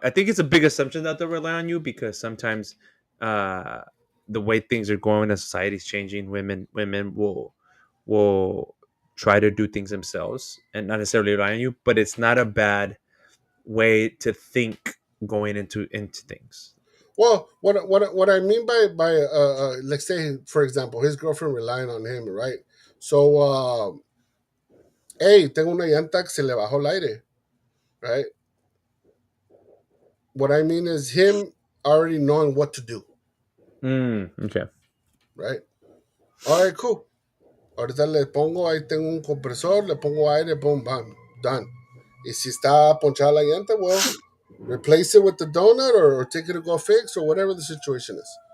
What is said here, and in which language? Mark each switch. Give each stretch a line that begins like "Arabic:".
English: I think it's a big assumption that they rely on you because sometimes uh the way things are going and society is changing, women will try to do things themselves and not necessarily rely on you, but it's not a bad way to think going into things. Well, what I mean by let's say, for example, his girlfriend relying on him, right? So, hey,
Spanish: tengo una llanta que se le bajó el aire, right?
English: What I mean is him already knowing what to do, Okay. right? All right, cool.
Spanish: Ahorita le pongo, ahí tengo un compresor, le pongo aire,
English: boom, bam, done.
Spanish: Y si está ponchada la llanta,
English: well, replace it with the donut or take it to go fix or whatever the situation is,